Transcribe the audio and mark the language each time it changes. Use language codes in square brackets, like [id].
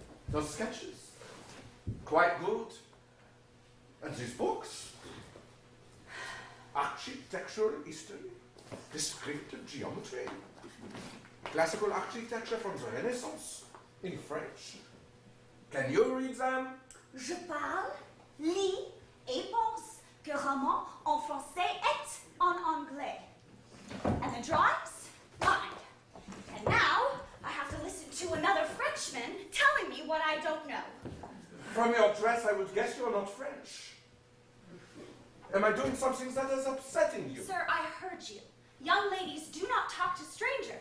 [en] Those sketches? Quite good. And these books? Architectural history, descriptive geometry, classical architecture from the Renaissance in French. Can you read them? [fr] Je parle, lis et pense que roman en français et en anglais. [en] And the drawings? Mine. And now I have to listen to another Frenchman telling me what I don't know. From your dress, I would guess you're not French. Am I doing something that is upsetting you? Sir, I heard you. Young ladies do not talk to strangers.